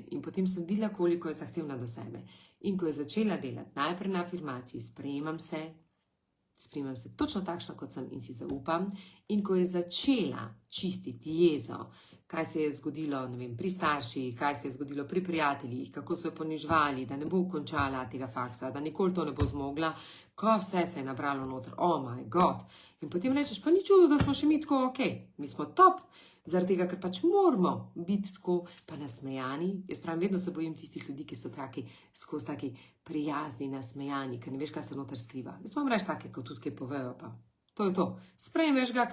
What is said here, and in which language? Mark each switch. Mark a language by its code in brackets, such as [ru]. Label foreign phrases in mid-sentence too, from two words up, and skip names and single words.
[sl] In potem sem videla, koliko je zahtevna do sebe. In ko je začela delati najprej na afirmaciji, sprejemam se točno takšna, kot sem in si zaupam. In ko je začela čistiti jezo, kaj se je zgodilo, ne vem, pri starših, kaj se je zgodilo pri prijateljih, kako so jo ponižvali, da ne bo končala tega faksa, da nikoli to ne bo zmogla, ko vse se je nabralo noter, [en] oh my God. [sl] In potem rečeš, pa ni čudo, da smo še mi tako ok, mi smo top, zaradi tega, ker pač moramo biti tako pa nasmejani. Jaz pravim, vedno se bojim tistih ljudi, ki so skozi taki prijazni, nasmejani, ker ne veš, kaj se noter skriva. Jaz vam reč take, kot tudi kaj povejo, pa to je to.